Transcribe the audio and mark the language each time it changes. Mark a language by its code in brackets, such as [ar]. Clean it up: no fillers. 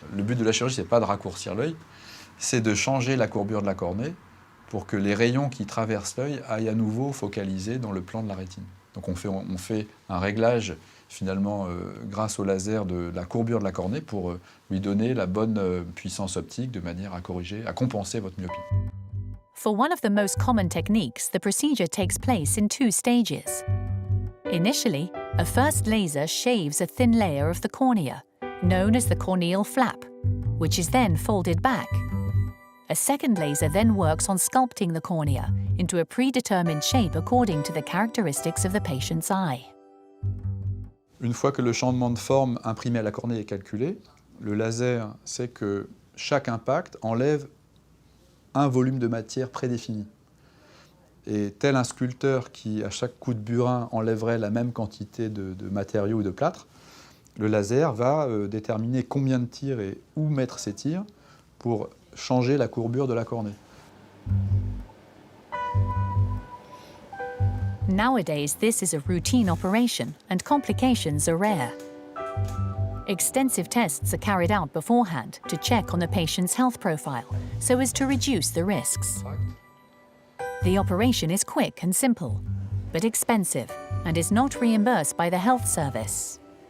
[fr] Le but de la chirurgie, c'est pas de raccourcir l'œil, c'est de changer la courbure de la cornée pour que les rayons qui traversent l'œil aillent à nouveau focaliser dans le plan de la rétine. Donc on fait un réglage finalement grâce au laser de la courbure de la cornée pour lui donner la bonne puissance optique de manière à corriger, à compenser votre myopie. [en] For one of the most common techniques, the procedure takes place in 2 stages. Initially, a first laser shaves a thin layer of the cornea, known as the corneal flap, which is then folded back. A second laser then works on sculpting the cornea into a predetermined shape according to the characteristics of the patient's eye. [fr] Une fois que le changement de forme imprimé à la cornée est calculé, le laser sait que chaque impact enlève un volume de matière prédéfini. Et tel un sculpteur qui, à chaque coup de burin, enlèverait la même quantité de matériaux ou de plâtre, le laser va déterminer combien de tirs et où mettre ces tirs pour changer la courbure de la cornée. [en] Nowadays, this is a routine operation and complications are rare. Extensive tests are carried out beforehand to check on the patient's health profile so as to reduce the risks. The operation is quick and simple, but expensive and is not reimbursed by the health service.